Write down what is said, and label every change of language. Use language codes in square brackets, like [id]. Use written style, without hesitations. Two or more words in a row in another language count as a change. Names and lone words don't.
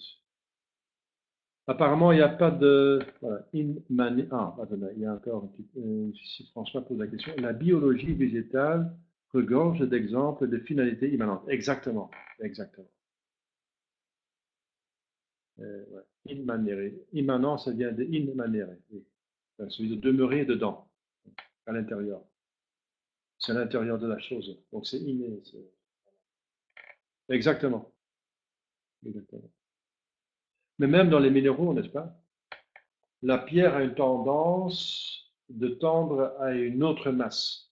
[fr] Apparemment, il n'y a pas de... Voilà, attendez, il y a encore un petit... si François pose la question. La biologie végétale regorge d'exemples de finalités immanentes. Exactement, exactement. Ouais. [la] In manere. [fr] Immanent, ça vient de [la] in manere. [fr] Oui. Celui de demeurer dedans, à l'intérieur. C'est à l'intérieur de la chose. Donc c'est inné. Exactement. Exactement. Mais même dans les minéraux, n'est-ce pas? La pierre a une tendance de tendre à une autre masse.